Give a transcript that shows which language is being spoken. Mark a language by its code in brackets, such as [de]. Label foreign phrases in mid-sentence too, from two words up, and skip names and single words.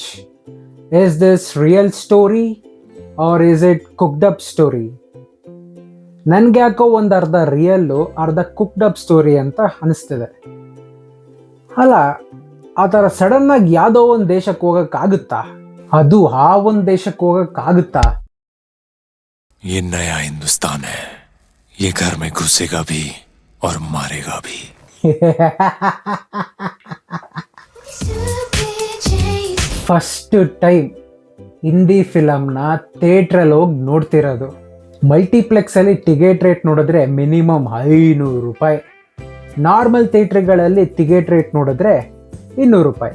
[en] Is this real story or is it cooked up story? [kn] ನನ್ಗೆ ಯಾಕೋ ಒಂದು ಅರ್ಧ ರಿಯಲ್ಲು ಅರ್ಧ [en] cooked up story [kn] ಅಂತ ಅನಿಸ್ತಿದೆ. ಅಲ್ಲ, ಆ ಥರ ಸಡನ್ ಆಗಿ ಯಾವುದೋ ಒಂದು ದೇಶಕ್ಕೆ ಹೋಗಕ್ಕಾಗುತ್ತಾ? ಅದು ಆ ಒಂದು ದೇಶಕ್ಕೆ ಹೋಗಕ್ಕಾಗುತ್ತಾ? [hi] ये नया हिंदुस्तान है, ये घर में घुसेगा भी और मारेगा भी. [en] first time [kn] ಹಿಂದಿ ಫಿಲಮ್ನ ಥಿಯೇಟ್ರಲ್ಲಿ ಹೋಗಿ ನೋಡ್ತಿರೋದು. ಮಲ್ಟಿಪ್ಲೆಕ್ಸಲ್ಲಿ [en] ticket rate [kn] ನೋಡಿದ್ರೆ ಮಿನಿಮಮ್ 500 ರೂಪಾಯಿ. ನಾರ್ಮಲ್ ಥಿಯೇಟ್ರ್ಗಳಲ್ಲಿ [en] ticket rate [kn] ನೋಡಿದ್ರೆ 200 ರೂಪಾಯಿ.